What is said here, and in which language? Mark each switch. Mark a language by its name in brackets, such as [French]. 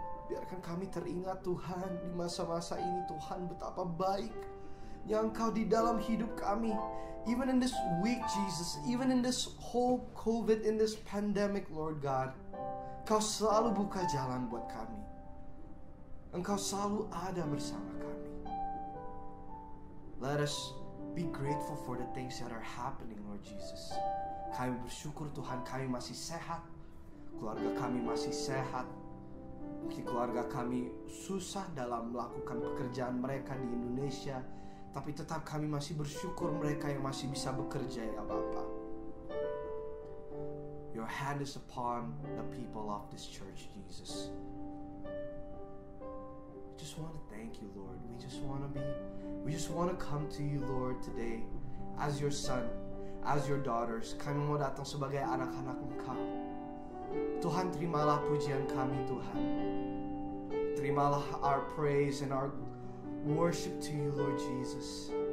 [Indonesian] Biarkan kami teringat Tuhan, di masa-masa ini Tuhan, betapa baik yang Engkau di dalam hidup kami. [English] Even in this week Jesus, even in this whole COVID, in this pandemic Lord God, [Indonesian] Engkau selalu buka jalan buat kami. Engkau selalu ada bersama kami. [English] Let us be grateful for the things that are happening, Lord Jesus. [Indonesian] Kami bersyukur Tuhan, kami masih sehat. Keluarga kami masih sehat. Mungkin keluarga kami susah dalam melakukan pekerjaan mereka di Indonesia, tapi tetap kami masih bersyukur mereka yang masih bisa bekerja ya Bapa. [English] Your hand is upon the people of this church, Jesus. We just want to thank you, Lord. We just want to come to you, Lord, today as your son, as your daughters. [Indonesian] Kami mau datang sebagai anak-anak Engkau. Tuhan, terimalah pujian kami, Tuhan. Terimalah [English] our praise and our worship to you, Lord Jesus.